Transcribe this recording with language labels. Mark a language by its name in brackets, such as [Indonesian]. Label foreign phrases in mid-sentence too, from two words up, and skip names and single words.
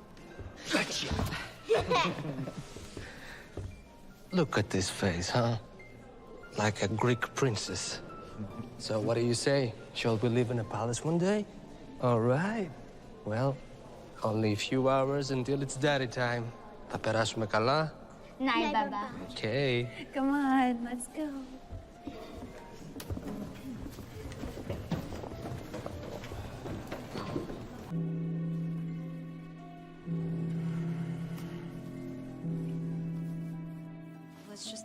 [English] Look at this face, huh? Like a Greek princess. So what do you say? Shall we live in a palace one day? All right. Well, only a few hours until it's daddy time. [Greek] Θα περάσουμε καλά? [English] Night, Baba. Okay. Come on, let's go. Let's just...